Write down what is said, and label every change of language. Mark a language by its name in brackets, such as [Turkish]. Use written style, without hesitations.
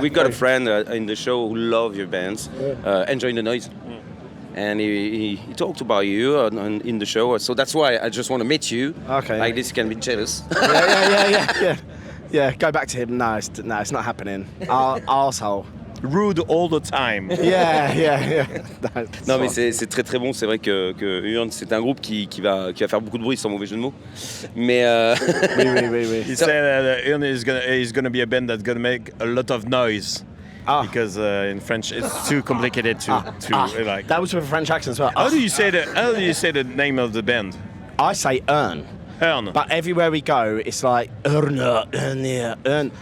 [English] We got a friend in the show who loves your bands, Enjoying the Noise. And he talked about you in the show, so that's why I just want to meet you. Okay. Like this, you can be jealous. Yeah. Yeah, go back to him. No, it's not happening. Arsehole. rude all the time. Yeah. [French] Non, mais c'est très très bon. C'est vrai que Urne, c'est un groupe qui va faire beaucoup de bruit, sans mauvais jeu de mots. Mais Oui. [English] He said Urne is gonna be a band that's gonna make a lot of noise. Because in French it's too complicated to like. That was with a French accent as well. How do you say the name of the band? I say Urne. Urne. But everywhere we go, it's like Urne.